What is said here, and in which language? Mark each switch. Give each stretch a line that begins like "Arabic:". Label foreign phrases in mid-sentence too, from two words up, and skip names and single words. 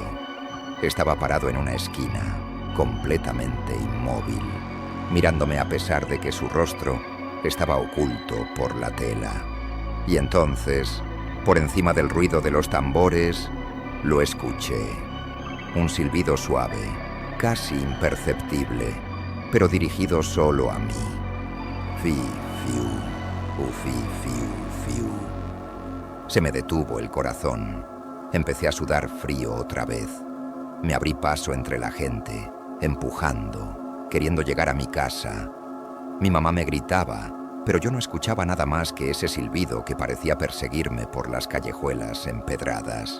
Spanish: Estaba parado en una esquina, completamente inmóvil, mirándome a pesar de que su rostro estaba oculto por la tela. Y entonces, por encima del ruido de los tambores, lo escuché. Un silbido suave, casi imperceptible, pero dirigido solo a mí. Fi, fiu, ufi, fiu, fiu. Se me detuvo el corazón. Empecé a sudar frío otra vez. Me abrí paso entre la gente, empujando, queriendo llegar a mi casa. Mi mamá me gritaba, pero yo no escuchaba nada más que ese silbido que parecía perseguirme por las callejuelas empedradas.